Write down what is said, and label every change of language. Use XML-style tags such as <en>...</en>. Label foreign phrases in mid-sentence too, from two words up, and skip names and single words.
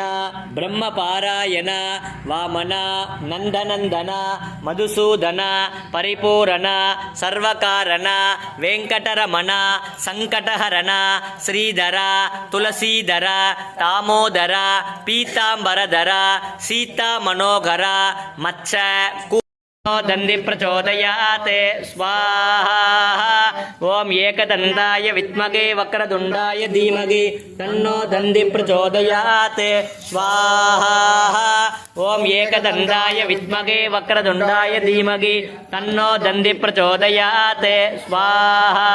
<sa>ब्रह्मपारायण वामन नन्दनन्दन मधुसूदन परिपूर्ण सर्वकारण वेङ्कटरमण सङ्कटहरण श्रीधर तुलसीधर दामोदर पीताम्बरधर सीता मनोहर मच्च दन्ति प्रचोदयाते स्वाहा. ओम एकदन्ताय विद्महे वक्रतुण्डाय धीमहि तन्नो दन्ति प्रचोदयाते स्वाहा. ओम एकदन्ताय विद्महे वक्रतुण्डाय धीमहि तन्नो दन्ति प्रचोदयाते स्वाहा.</sa>